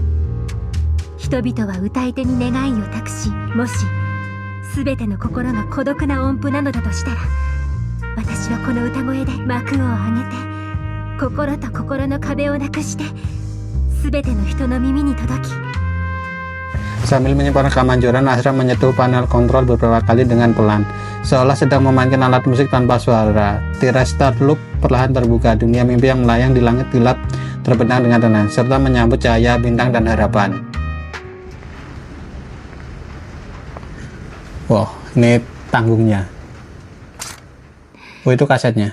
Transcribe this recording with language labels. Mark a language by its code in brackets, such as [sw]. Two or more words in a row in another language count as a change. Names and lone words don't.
[ja] 人々は歌い手に願いを託し、もし全ての心が孤独な音符なのだとしたら、私はこの歌声で幕を上げて、心と心の壁をなくして全ての人の耳に届き。 [id] Sambil menyimpan rekaman Joran, Astra menyentuh panel kontrol beberapa kali dengan pelan, seolah sedang memainkan alat musik tanpa suara. Tirai start loop perlahan terbuka, dunia mimpi yang melayang di langit gelap terbentang dengan tenang, serta menyambut cahaya bintang dan harapan. Wow, ini tanggungnya. Oh, itu kasetnya.